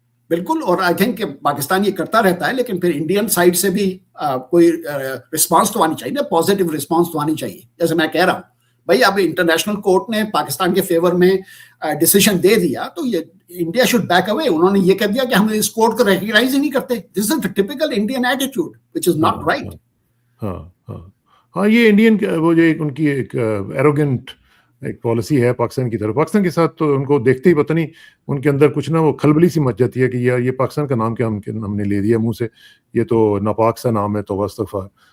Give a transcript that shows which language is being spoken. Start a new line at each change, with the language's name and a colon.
Urdu: بالکل, اور
English: I think
Urdu: کہ پاکستان یہ کرتا رہتا ہے, لیکن پھر انڈین سائڈ سے بھی کوئی رسپانس تو آنی چاہیے نا, پازیٹیو رسپانس تو آنی چاہیے. جیسے میں کہہ رہا ہوں بھائی اب انٹرنیشنل کورٹ نے پاکستان کے فیور میں ڈیسیژن دے دیا, تو یہ
English: India should back away.
Urdu: انہوں نے یہ کہہ دیا کہ ہم اس کورٹ کو ریکگنائز ہی نہیں کرتے.
English: This is the typical Indian attitude which is not right.
Urdu: ہاں ہاں ہاں, یہ انڈین وہ جو ان کی ایک ایروگنٹ ایک پالیسی ہے پاکستان کی طرف. پاکستان کے ساتھ تو ان کو دیکھتے ہی پتہ نہیں ان کے اندر کچھ نہ وہ کھلبلی سی مچ جاتی ہے کہ یہ پاکستان کا نام کیا ہم نے لے دیا منہ سے, یہ تو ناپاک سا نام ہے, تو استغفار.